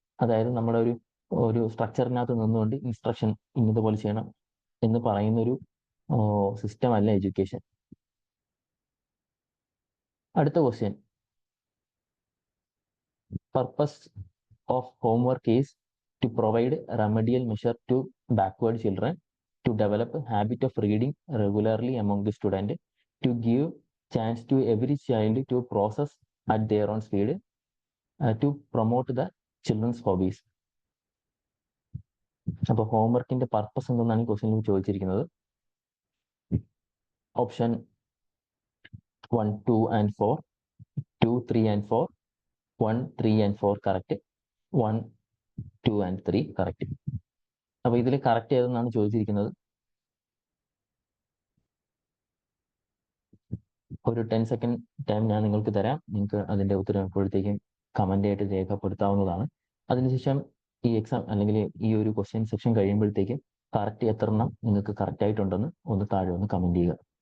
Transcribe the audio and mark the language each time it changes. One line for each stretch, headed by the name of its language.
Malayalam: അതായത് നമ്മുടെ ഒരു സ്ട്രക്ചറിനകത്ത് നിന്നുകൊണ്ട് ഇൻസ്ട്രക്ഷൻ ഇന്നതുപോലെ ചെയ്യണം എന്ന് പറയുന്നൊരു സിസ്റ്റം അല്ല എഡ്യൂക്കേഷൻ.
English: അടുത്ത question, purpose of homework is to provide remedial measure to backward children, to develop a habit of reading regularly among the student, to give chance to every child to process at their own speed, to promote the children's hobbies.
Malayalam: അപ്പോൾ ഹോംവർക്കിന്റെ purpose എന്തെന്നാണ് ഈ ക്വസ്റ്റ്യനിൽ ചോദിച്ചിരിക്കുന്നത്.
English: Option 1, 2 and 4, 2, 3 and 4, 1, 3 and 4 correct, 1, 2 and 3 correct.
Malayalam: അപ്പൊ ഇതിൽ correct ഏതെന്നാണ് ചോദിച്ചിരിക്കുന്നത്. ഒരു 10 second time ഞാൻ നിങ്ങൾക്ക് തരാം. നിങ്ങൾക്ക് അതിന്റെ ഉത്തരം എപ്പോഴത്തേക്കും കമന്റ് ആയിട്ട് രേഖപ്പെടുത്താവുന്നതാണ്. അതിനുശേഷം ഈ എക്സാം അല്ലെങ്കിൽ ഈ ഒരു ക്വസ്റ്റ്യൻ സെക്ഷൻ കഴിയുമ്പോഴത്തേക്കും കറക്റ്റ് എത്രണ്ണം നിങ്ങൾക്ക് കറക്റ്റ് ആയിട്ടുണ്ടെന്ന് ഒന്ന് താഴെ ഒന്ന് കമന്റ് ചെയ്യുക.